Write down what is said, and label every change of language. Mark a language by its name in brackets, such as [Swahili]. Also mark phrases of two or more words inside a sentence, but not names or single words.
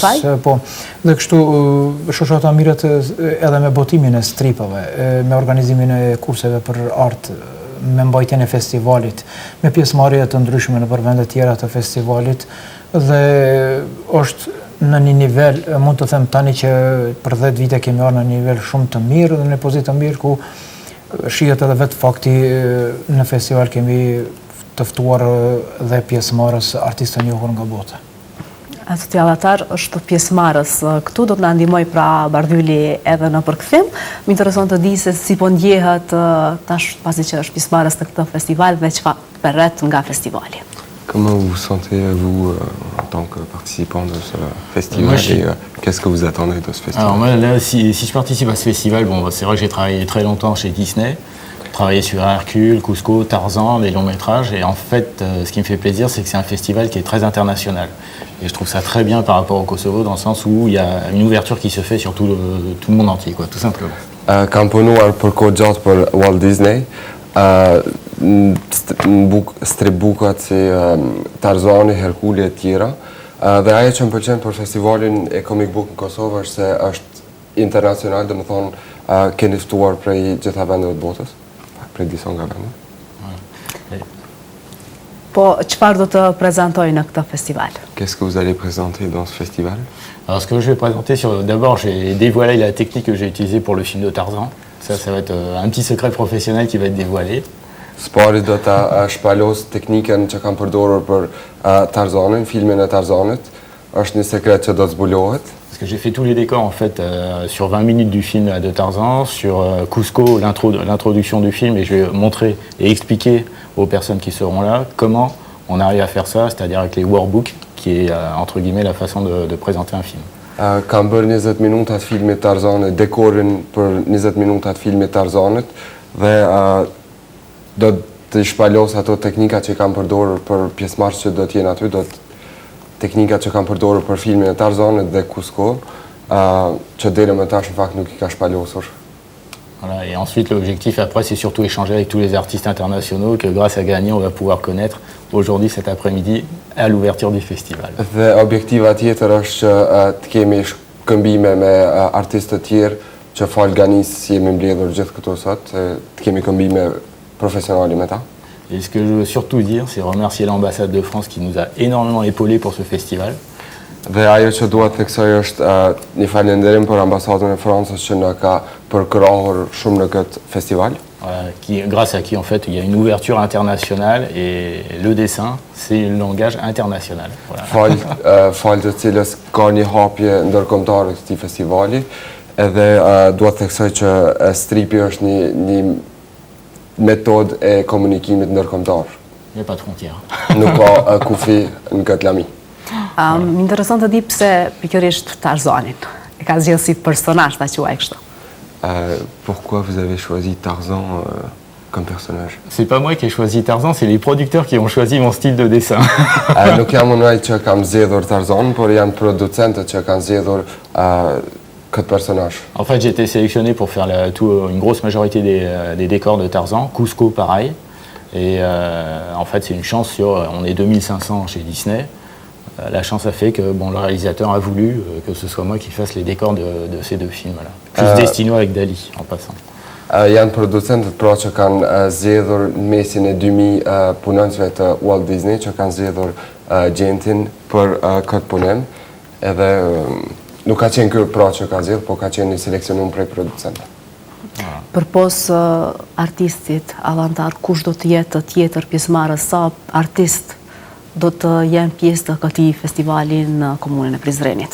[Albanian] Po, dhe kështu shoqata mirët edhe me botimin e stripave, me organizimin e kurseve për art, me mbajtjen e festivalit, me pjesëmarrje të ndryshme në vende tjera të festivalit, dhe është në një nivel, mund të them tani që për 10 vite kemi arë në një nivel shumë të mirë dhe në pozitë të mirë, ku shihet edhe vetë fakti në festival kemi të ftuar dhe pjesëmarrës artistë të njohur nga bota. Zoti Allatar është pjesëmarrës këtu, do të na ndihmoj pra Bardhyli edhe në përkthim. Më intereson të di se si po ndjehet tash pasi që është pjesëmarrës në këtë festival dhe çfarë përret nga festivali. [French] Comment vous sentez-vous en tant que participant de ce festival et qu'est-ce que vous attendez de ce festival? Alors moi, là, si je participe à ce festival, bon, c'est vrai que j'ai travaillé très longtemps chez Disney, travaillé sur Hercule, Cusco, Tarzan, des longs métrages, et en fait, ce qui me fait plaisir, c'est que c'est un festival qui est très international. Et je trouve ça très bien par rapport au Kosovo, dans le sens où il y a une ouverture qui se fait sur tout le monde entier, quoi, tout simplement. [Albanian] Kam punuar për kohë gjatë për Walt Disney, stripbukat si Tarzani, Herkuli e tjera. Dhe ajo që më pëlqen për festivalin e [English] comic book [Albanian] në Kosovë është se është internacional, dhe më thonë keni ftuar prej gjitha vendeve të botës, prej disa nga vendet. Po, çfarë do të prezentoj në këtë festival? [French] Qu'est-ce que vous allez présenter dans ce festival? Alors, ce que je vais présenter, d'abord, j'ai dévoilé la technique que j'ai utilisée pour le film de Tarzan. Ça va être un petit secret professionnel qui va être dévoilé. [Albanian] Spari do ta shpalos teknikën që kam përdorur për Tarzanin, filmin e Tarzanit. Është një sekret që do të zbulohet. [French] Parce que j'ai fait tous les décors en fait sur 20 minutes du film de Tarzan, sur Cusco, l'introduction du film, et je vais montrer et expliquer aux personnes qui seront là comment on arrive à faire ça, c'est-à-dire avec les workbooks, qui est entre guillemets la façon de présenter un film. [Albanian] Kam bërë 20 minutat filmit Tarzanit, dekorin për 20 minutat filmit Tarzanit, dhe do të shpalos ato teknika që kam përdorur për pjesëmarrës që do të jenë aty, teknikat që kam përdorur për filmin e Tarzanit dhe Cusco, që deri më tash në fakt nuk i ka shpalosur. [French] Voilà, et ensuite, l'objectif après, c'est surtout échanger avec tous les artistes internationaux que grâce à Gani, on va pouvoir connaître aujourd'hui, cet après-midi, à l'ouverture du festival. [Albanian] Dhe objektiva tjetër është që të kemi këmbime me artistë të tjerë që fal Ganis jemi mbledhur gjithë këtu sot, të kemi këmbime professionnels me ta. [French] Et ce que je veux surtout dire, c'est remercier l'ambassade de France qui nous a énormément épaulés pour ce festival. [Albanian] Dhe ajo që dua të theksoj është një falënderim për ambasadën e Francës që na ka përkrahur shumë në këtë festival. [French] voilà, grâce à qui en fait il y a une ouverture internationale et le dessin c'est le langage international. Voilà. [Albanian] Falë të cilës ka një hapje ndërkombëtare këtij festivali, edhe dua të theksoj që stripi është një metodë e komunikimit ndërkombëtar. [French] Il n'y a pas de frontières. [Albanian] Nuk ka kufi në këtë lami. Më intereson të di pse pikërisht Tarzanin. E ka zgjedhur si personazh ta quaj kështu. [French] Pourquoi vous avez choisi Tarzan comme personnage? C'est pas moi qui ai choisi Tarzan, c'est les producteurs qui ont choisi mon style de dessin. [Albanian] Nuk jam unë ai që kam zgjedhur Tarzan, por janë producentët që kanë zgjedhur këtë personnage. [French] En fait, j'ai été sélectionné pour faire une grosse majorité des décors de Tarzan. Cusco, pareil. Et en fait, c'est une chance on est 2500 chez Disney. La chance a fait que le réalisateur a voulu que ce soit moi qui fasse les décors de ces deux films-là. Plus Destino avec Dali, en passant. [Albanian] Janë producentët pra që kanë zgjedhur në mesin e 2000 punonjësve të Walt Disney që kanë zgjedhur Gjentin për këtë punim. Edhe nuk ka qenë ky pra që ka zgjedhur, por ka qenë një seleksionim prej producentëve. Përpos artistit Allantar, kush do të jetë tjetër pjesëmarrës, sa artist do të jenë pjesë të këtij festivali në komunën e Prizrenit?